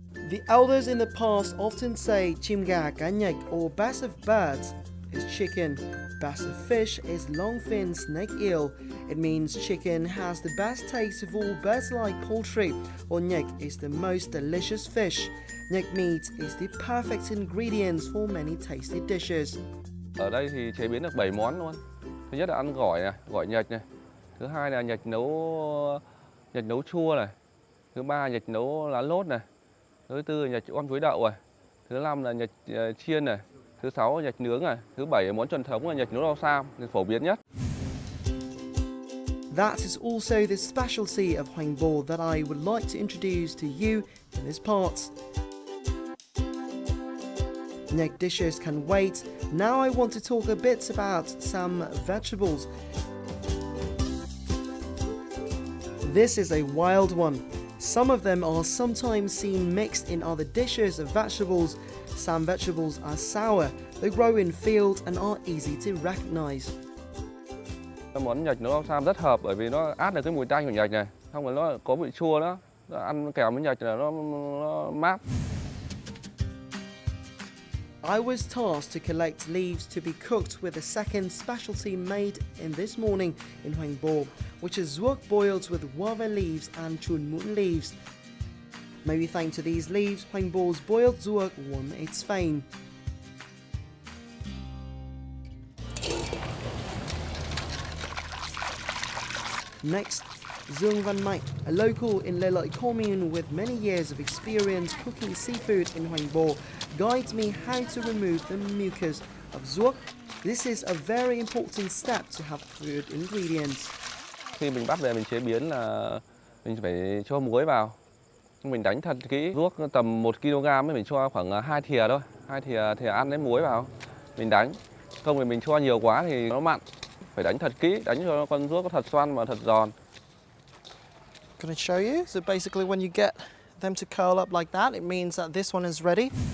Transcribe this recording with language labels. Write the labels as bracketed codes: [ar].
[en] The elders in the past often say [vi] chim gà cá nhạch, [en] or best of birds is chicken, best of fish is longfin snake eel. It means chicken has the best taste of all birds-like poultry, or nhạch is the most delicious fish. Nhạch meat is the perfect ingredients for many tasty dishes. [vi] Ở đây thì chế biến được 7 món luôn. Thứ nhất là ăn gỏi này, gỏi nhạch này. Thứ hai là nhạch nấu chua này. Thứ ba nhạch nấu lá lốt này. Thứ tư là nhạch on chuối đậu này. Thứ năm là nhạch chiên này. Thứ sáu là nhạch nướng này. Thứ bảy là món truyền thống là nhạch nấu rau sam, phổ biến nhất. [en] That is also the specialty of Hoành Bồ that I would like to introduce to you in this part. Nhạch dishes can wait. Now I want to talk a bit about some vegetables. This is a wild one. Some of them are sometimes seen mixed in other dishes of vegetables. Some vegetables are sour. They grow in fields and are easy to recognize. [vi] Món nhạch nấu rau sam rất hợp bởi vì nó át được cái mùi tanh của nhạch này, xong rồi nó có vị chua đó, ăn kèm với nhạch là nó mát. [en] I was tasked to collect leaves to be cooked with a second specialty made in this morning in Hoành Bồ, which is zuok boiled with guava leaves and chun muon leaves. Maybe thanks to these leaves, Hoành Bo's boiled ruốc won its fame. Next, Dương Văn Mạnh, a local in Lê Lợi commune with many years of experience cooking seafood in Hoành Bồ, guides me how to remove the mucus of ruốc. This is a very important step to have food ingredients. [vi] Khi mình bắt về mình chế biến là mình phải cho muối vào. Mình đánh thật kỹ, ruốc tầm 1 kg ấy mình cho khoảng 2 thìa thôi, 2 thìa ăn lấy muối vào. Mình đánh, không thì mình cho nhiều quá thì nó mặn. Phải đánh thật kỹ, đánh cho con ruốc có thật xoăn và thật giòn. [en] Gonna show you. So basically when you get them to curl up like that, it means that this one is ready.